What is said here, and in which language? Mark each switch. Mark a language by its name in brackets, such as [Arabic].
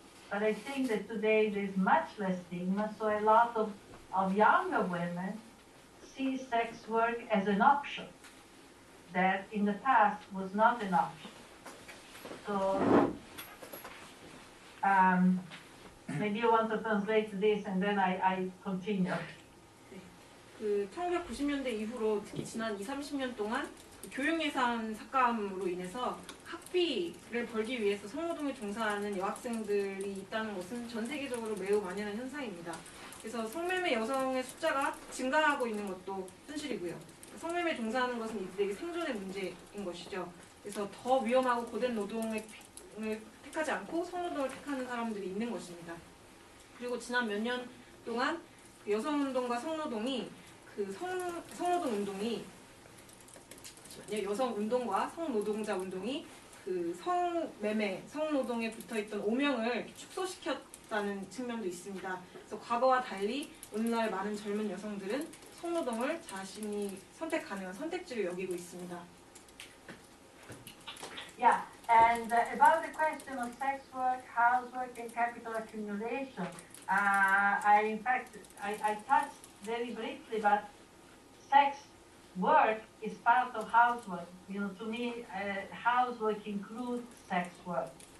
[English] But I think that today there's much less stigma, so a lot of younger women see sex work as an option that in the past was not an option. So maybe you want to translate this and then I continue. [Korean] 1990년대 이후로 특히 지난 20-30년 동안 교육 예산 삭감으로 인해서 학비를 벌기 위해서 성노동에 종사하는 여학생들이 있다는 것은 전 세계적으로 매우 만연한 현상입니다. 그래서 성매매 여성의 숫자가 증가하고 있는 것도 현실이고요. 성매매 종사하는 것은 이들에게 생존의 문제인 것이죠. 그래서 더 위험하고 고된 노동을 택하지 않고 성노동을 택하는 사람들이 있는 것입니다. 그리고 지난 몇 년 동안 여성운동과 성노동이 성노동 운동이 여성 운동과 성노동자 운동이 성매매, 성노동에 붙어있던 오명을 축소시켰다는 측면도 있습니다. 그래서 과거와 달리 오늘날 많은 젊은 여성들은 성노동을 자신이 선택 가능한 선택지로 여기고 있습니다. [English] Yeah, and about the question of sex work, housework, and capital accumulation, in fact, I touched very briefly, but sex work is part of housework. You know, to me, housework includes sex work.